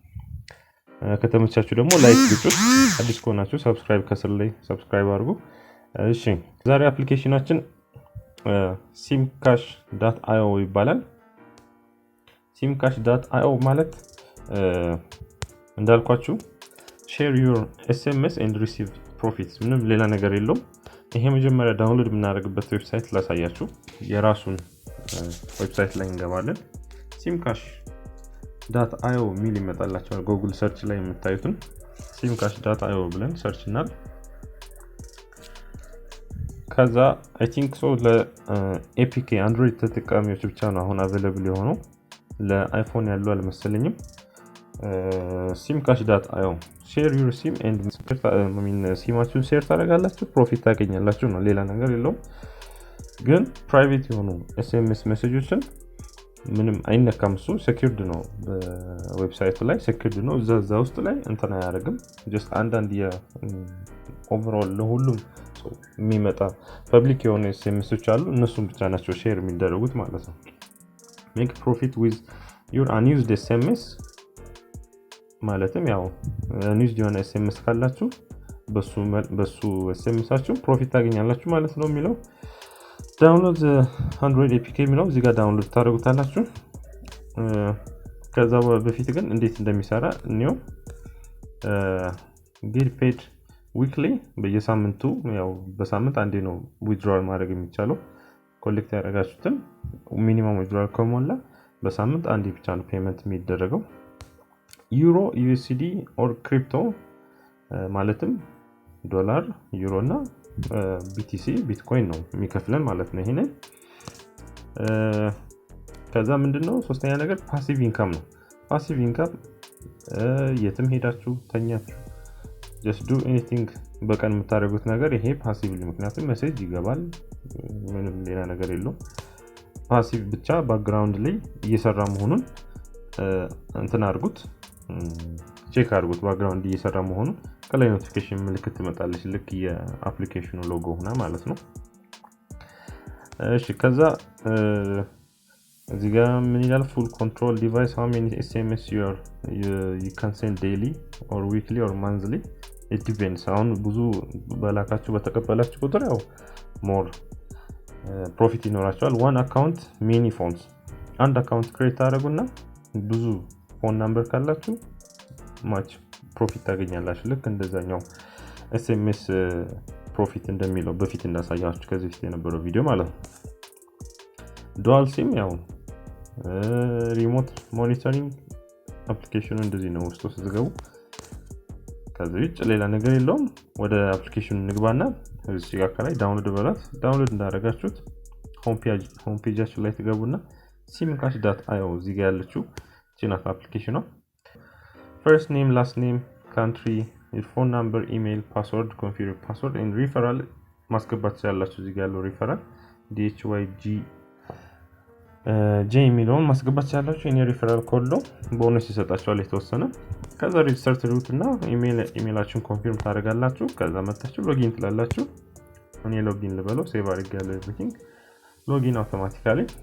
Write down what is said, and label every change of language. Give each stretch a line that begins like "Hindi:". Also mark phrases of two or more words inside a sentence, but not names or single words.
Amharic: ከተመቻችሁ ደግሞ ላይክ ግጩት። አዲስ ከሆናችሁ ሰብስክራይብ ከስር ላይ ሰብስክራይብ አድርጉ። እሺ፣ ዛሬ አፕሊኬሽናችን simcash.io ይባላል። simcash.io ማለት እንዳልኳችሁ
English: share your SMS and receive profits፣
Amharic: ምንም ሌላ ነገር የለውም። ይሄ መጀመሪያ ዳውንሎድ የምናደርግበት ዌብሳይት ላሳያችሁ። የራሱን ዌብሳይት ላይ እንገባለን። simcash.io ሚል ይመጣላችኋል። ጉግል ሰርች ላይ የምታዩትን simcash.io ብለን ሰርች እናድርግ። ከዛ
English: I think so
Amharic: ለኤፒኬ አንድሮይድ ተጠቃሚዎች ብቻ ነው አሁን አቬሌብል የሆነው፣ ለአይፎን ያለው አልመሰለኝም። simcash.io
English: share your sim and
Amharic: ሲማችሁን ሼር ታደርጋላችሁ ፕሮፊት ታገኛላችሁ ነው፣ ሌላ ነገር የለውም። ግን ፕራይቬት የሆኑ ኤስኤምኤስ ሜሴጆችን ምንም አይነካም። እሱ ሴኩርድ ነው፣ በዌብሳይቱ ላይ ሴኩርድ ነው። እዛ ውስጥ ላይ እንትን አያደርግም። ጀስት አንዳንድ ኦቨርኦል ለሁሉም የሚመጣ ፐብሊክ የሆነ ኤስኤምኤሶች አሉ፣ እነሱም ብቻ ናቸው ሼር የሚደረጉት ማለት ነው።
English: make profit with your unused SMS
Amharic: ማለትም ያው unused የሆነ ኤስኤምኤስ ካላችሁ በሱ ኤስኤምኤሳችሁ ፕሮፊት ታገኛላችሁ ማለት ነው የሚለው።
English: download Android APK
Amharic: የሚለው እዚህ ጋር ዳውንሎድ ታደርጉታላችሁ። ከዛ በፊት ግን እንዴት እንደሚሰራ እንየው።
English: get paid weekly
Amharic: በየሳምንቱ ያው በሳምንት አንዴ ነው ዊዝድሮል ማድረግ የሚቻለው። ኮሌክት ያደረጋችሁትን
English: minimum withdrawal
Amharic: ከሞላ በሳምንት አንዴ ብቻ ነው ፔመንት የሚደረገው።
English: euro, USD or crypto
Amharic: ማለትም ዶላር፣ ዩሮ እና ቢቲሲ ቢትኮይን ነው የሚከፍለን ማለት ነው። ይሄን ከዛ ምንድነው ሶስተኛ ነገር
English: passive income
Amharic: ነው።
English: passive income
Amharic: የትም ሄዳችሁ ተኛችሁ
English: just do
Amharic: anything በቀን የምታደርጉት ነገር ይሄ ፓሲቭሊ፣ ምክንያቱም ሜሴጅ ይገባል፣ ምንም ሌላ ነገር የለውም። ፓሲቭ ብቻ ባክግራውንድ ላይ እየሰራ መሆኑን እንትን አድርጉት፣ ቼክ አድርጉት። ባክግራውንድ እየሰራ መሆኑን ከላይ ኖቲፊኬሽን ምልክት ትመጣለች፣ ልክ የአፕሊኬሽኑ ሎጎ ሆና ማለት ነው። እሺ፣ ከዛ እዚህ ጋር ምን ይላል?
English: full control device how many SMS you can send daily or weekly or monthly it depends።
Amharic: አሁን ብዙ በላካችሁ በተቀበላችሁ ቁጥር ያው
English: more profit ይኖራችኋል። one account many phones፣
Amharic: አንድ አካውንት ክሬት አድርጉና ብዙ
English: phone number
Amharic: ካላችሁ
English: much profit
Amharic: ታገኛላችሁ። ልክ እንደዛኛው
English: SMS profit
Amharic: እንደሚለው በፊት እንዳሳያችሁ ከዚህ በፊት የነበረው ቪዲዮ ማለት ነው።
English: dual SIM
Amharic: ያው
English: remote monitoring
Amharic: አፕሊኬሽኑ እንደዚህ ነው ውስጡ ስትገቡ ከዚህ ውጭ ሌላ ነገር የለውም ወደ አፕሊኬሽኑ ንግባና እዚህ ጋር ከላይ ዳውንሎድ በላት ዳውንሎድ እንዳደረጋችሁት ሆም ፔጃችሁ ላይ ትገቡና simcash.io እዚህ ጋር ያለችው ጂናት አፕሊኬሽኗ
English: first name last name country your phone number email password confirm password and referral
Amharic: ማስገባት ያላችሁ እዚህ ጋር ያለው referral DHYGJ የሚለውን ማስገባት ያላችሁ የኔ referral ኮድ ነው ቦነስ ይሰጣችኋል የተወሰነ ከዛ ሬጅስተር ትሉትና ኢሜይላችሁን ኮንፊርም ታደርጋላችሁ ከዛ መጣችሁ ሎጊን ትላላችሁ እኔ ሎጊን ልበለው ሴቭ አድርጌያለሁ
English: everything login automatically